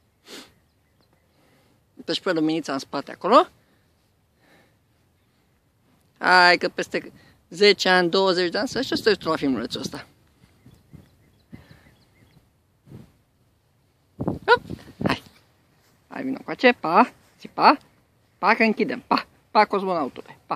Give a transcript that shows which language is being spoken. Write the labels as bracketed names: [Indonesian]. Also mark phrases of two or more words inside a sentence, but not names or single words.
[Romanian] Dă-și pe luminița în spate acolo. Hai că peste 10 ani, 20 de ani să știu să te uiți la filmulețul ăsta. Hop, hai. Hai, vină încoace, pa, zi pa, pa că închidem, pa, pa cosmonautule.